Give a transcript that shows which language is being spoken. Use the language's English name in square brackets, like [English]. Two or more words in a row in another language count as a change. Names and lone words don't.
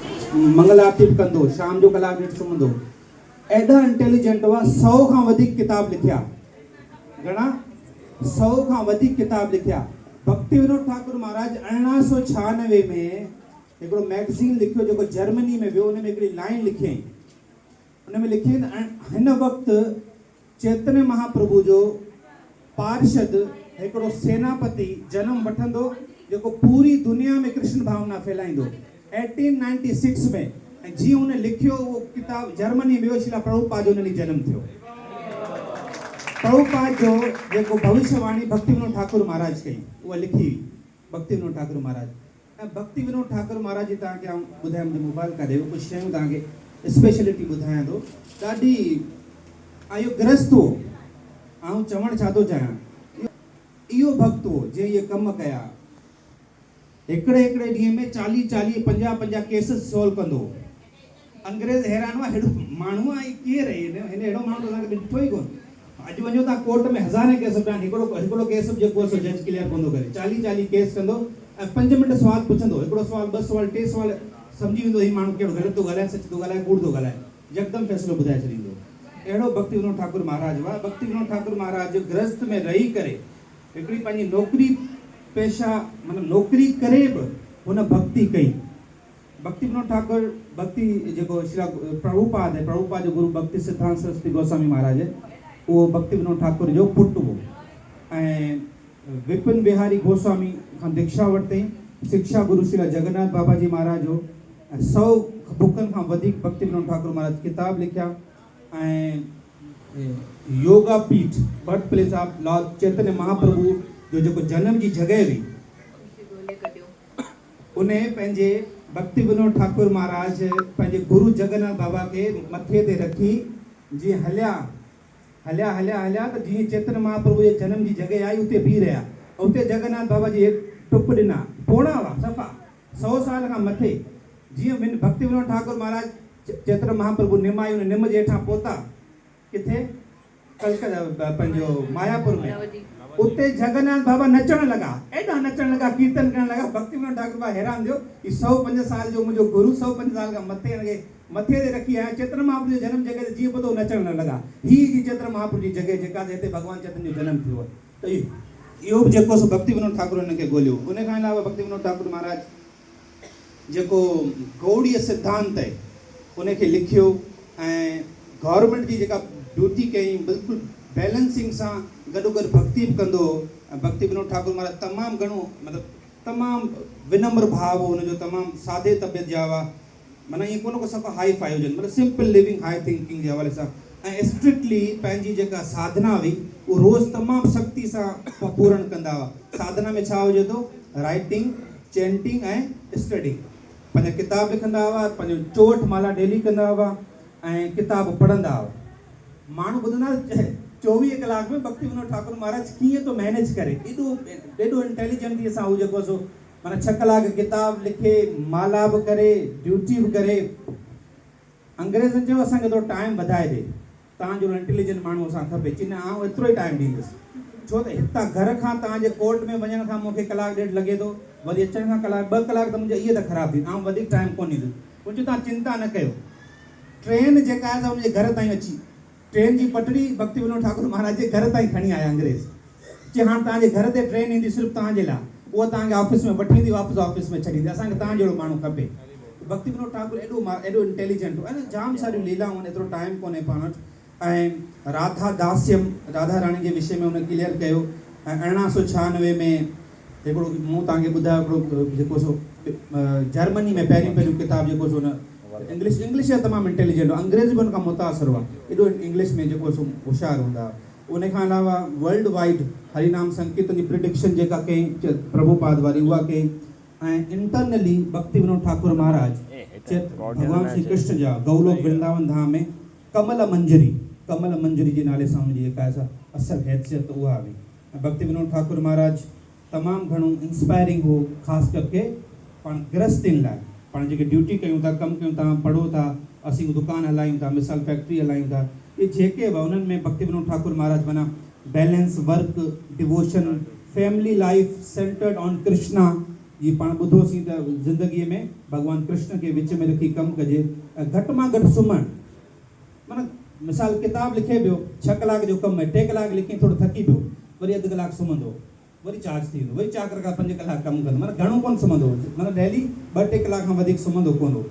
[Sindhi] मंगल आरती बि कंदो, शाम जो कलाक ॾेढ सुम्हंदो। एॾा इंटेलिजेंट हुआ, 100 खां वधीक किताब लिखिया। घणा? 100 खां वधीक किताब लिखिया। भक्ति विनोद ठाकुर महाराज 1896 में हिकिड़ो मैगज़ीन लिखियो जेको जर्मनी में वियो। उन में हिकिड़ी लाइन लिखियईं, उन में लिखियईं हिन वक़्तु चैतन्य महाप्रभु जो पार्षद हिकिड़ो सेनापति जनम वठंदो जेको पूरी दुनिया में कृष्ण भावना फैलाईंदो 1896 में। ऐं जीअं हुन लिखियो उहो किताब जर्मनी में वियो, शिला प्रभुपाद जो उन ॾींहुं जनम थियो। प्रभुपाद जो जेको भविष्यवाणी भक्ति विनोद ठाकुर महाराज कई, उहा लिखी हुई भक्ति विनोद ठाकुर महाराज। ऐं भक्ति विनोद ठाकुर महाराज जी तव्हांखे आउं ॿुधायां, मुंहिंजो मोबाइल करे कुझु शयूं तव्हांखे स्पेशलिटी ॿुधायां थो। ॾाढी इहो ग्रस्त हो। आउं चवणु छा थो चाहियां, इहो भक्त हो जंहिं इहे कम कया। हिकिड़े ॾींहं में 40 50 [English] cases solve [Sindhi] कंदो। अंग्रेज़ हैरान हुआ, हेॾो माण्हू आहे केरु आहे, हिन हेॾो माण्हू असांखे ॾिठो ई कोन। अॼु वञो तव्हां कोर्ट में हज़ारे केस पिया आहिनि, हिकिड़ो केस जेको आहे [English] judge clear [Sindhi] कंदो करे। 40 केस कंदो ऐं 5 मिंट सुवाल पुछंदो, हिकिड़ो सुवाल 2 सुवाल 3 सुवाल सम्झी वेंदो ही माण्हू कहिड़ो ग़लति थो ॻाल्हाए, सच थो ॻाल्हाए, कूड़ थो ॻाल्हाए, यकदमि फ़ैसिलो ॿुधाए छॾींदो। अहिड़ो भक्ति विनोद ठाकुर महाराज हुआ। भक्ति विनोद ठाकुर महाराज गृहस्थ में रही करे हिकिड़ी पंहिंजी नौकिरी पेशा मतिलबु नौकिरी करे बि हुन भक्ति कई। भक्ति विनोद ठाकुर भक्ति जेको श्री प्रभुपाद है, प्रभुपाद जो गुरु भक्ति सिद्धांत सरस्वती गोस्वामी महाराज है, उहो भक्ति विनोद ठाकुर जो पुटु हो। ऐं विपिन बिहारी गोस्वामी खां दीक्षा वरितई। शिक्षा गुरु श्री जगन्नाथ बाबा जी महाराज हो। 100 बुकनि खां वधीक भक्ति विनोद ठाकुर महाराज किताब लिखिया। ऐं योगा पीठ [English] birth place of Lord [Sindhi] चैतन्य महाप्रभु जो जेको जनम जी जॻह हुई, उन पंहिंजे भक्ति विनोद ठाकुर महाराज पंहिंजे गुरु जगन्नाथ बाबा खे मथे ते रखी जीअं हलिया त जीअं चैतन्य महाप्रभु जे जनम जी जॻह आई उते बीह रहिया। उते जगन्नाथ बाबा जी टुप ॾिना, पोणा हुआ सफ़ा 100 साल खां मथे। जीअं भक्ति विनोद ठाकुर महाराज चैतन्य महाप्रभु निम आई, उन निम जे हेठां पहुता किथे, कलकत्ता पंहिंजो मायापुर में। उते जगन्नाथ बाबा नचण लॻा, एॾा नचण लॻा, कीर्तन करण लॻा। भक्ति विनोद ठाकुर बाबा हैरान थियो, ही 105 साल जो मुंहिंजो गुरु 105 साल खां मथे ते रखी आया, चैतन्य महाप्रभु जो जनम जॻह ते जीअं पतो नचण न लॻा। ही जी चैतन्य महाप्रभु जी जॻह जेका हिते भॻवान चैतन्य जो जनम थियो। त इहो बि जेको भक्ति विनोद ठाकुर हुनखे ॻोल्हियो। उन खां अलावा भक्ति विनोद ठाकुर महाराज जेको गौड़ीय सिद्धांत आहे उनखे लिखियो ऐं गवर्नमेंट जी जेका ड्यूटी कई बिल्कुलु बैलेंसिंग सां गॾोगॾु भक्ति बि कंदो। भक्ति विनोद ठाकुर महाराज तमामु घणो मतिलबु तमामु विनम्र भाव हो हुनजो, तमामु सादे तबियत जा हुआ। माना ईअं कोन को सफ़ा [English] hi-fi [Sindhi] हुजनि, मतिलबु [English] simple living high thinking [Sindhi] जे हवाले सां। ऐं स्ट्रिक्टली पंहिंजी जेका साधना हुई उहो रोज़ु तमामु सख़्ती सां पूर्ण कंदा हुआ। साधना में छा हुजे थो, [English] writing, chanting [Sindhi] ऐं स्टडिंग। पंहिंजा किताब लिखंदा हुआ, पंहिंजो 64 माला डेली कंदा हुआ ऐं किताब पढ़ंदा हुआ। माण्हू ॿुधंदा 24 कलाक में भक्ति विनोद ठाकुर महाराज कीअं थो मैनेज करे। एॾो इंटेलिजेंटली सां हू जेको सो माना 6 कलाक किताब लिखे, माला बि करे, ड्यूटी बि करे। अंग्रेज़नि चयो असांखे थोरो टाइम वधाए ॾे, तव्हांजो इंटेलिजेंट माण्हू असां खपे। चई न, आउं एतिरो ई टाइम ॾींदुसि, छो त हितां घर खां तव्हांजे कोर्ट में वञण खां मूंखे कलाक ॾेढ लॻे थो, वरी अचण खां कलाक 2 कलाक त मुंहिंजा इहे त ख़राबु थी, आउं वधीक टाइम कोन ॾींदुसि। कुझु तव्हां चिंता न कयो, ट्रेन जेका आहे मुंहिंजे घर ताईं अची, ट्रेन जी पटड़ी भक्ति विनोद ठाकुर महाराज जे घर ताईं खणी आया अंग्रेज़। चई हाणे तव्हांजे घर ते ट्रेन ईंदी सिर्फ़ु तव्हांजे लाइ, उहा तव्हांखे ऑफिस में वठी ईंदी, वापसि ऑफिस में छॾींदी। असांखे तव्हां जहिड़ो माण्हू खपे। भक्ति विनोद ठाकुर एॾो इंटेलिजेंट हो। ऐं जाम सारियूं लीलाऊं आहिनि, एतिरो टाइम कोन्हे पाण वटि। ऐं राधा दास्यम, राधा रानी जे विषय में हुन क्लियर कयो। ऐं 1896 में हिकिड़ो मूं तव्हांखे ॿुधायो हिकिड़ो जेको सो जर्मनी में पहिरियों किताब जेको सो हुन इंग्लिश जा तमामु इंटेलिजेंट हो। अंग्रेज़ बि हुन खां मुतासिर हुआ, एॾो इंग्लिश में जेको सो होशियारु हूंदा हुआ। उन खां अलावा [English] world wide [Sindhi] हरिनाम संकीर्तन जी प्रिडिक्शन जेका कई प्रभुपाद वारी, उहा कई। ऐं इंटरनली भक्ति विनोद ठाकुर महाराज भगवान श्री कृष्ण जा गौलोक वृंदावन धाम में कमल मंजरी जे नाले सां हुनजी जेका असर हैसियत उहा हुई। भक्ति विनोद ठाकुर महाराज तमामु घणो इंस्पायरिंग हो, ख़ासि करके पाण गृहस्थियुनि लाइ। पाण जेके ड्यूटी कयूं था, कमु कयूं था, पढ़ो था, असीं दुकान हलायूं था, मिसाल फैक्ट्री हलायूं था, ये जेके बि उन्हनि में भक्ति विनोद ठाकुर महाराज माना [English] balance, work, devotion, family life centered on Krishna, [Sindhi] जी पाण ॿुधोसीं त ज़िंदगीअ में भॻवान कृष्ण खे विच में रखी कमु कजे, घटि मां घटि सुम्हणु, माना मिसाल किताब लिखे पियो 6 कलाक जो कमु आहे, 2 कलाक लिखी थोरो थकी पियो, वरी अधु कलाक सुम्हंदो, वरी चार्ज थी वेंदो, वरी 4 खां 5 कलाक कमु कंदो, माना घणो कोन सुम्हंदो, माना डेली 2-3 कलाक खां वधीक सुम्हंदो कोन हो।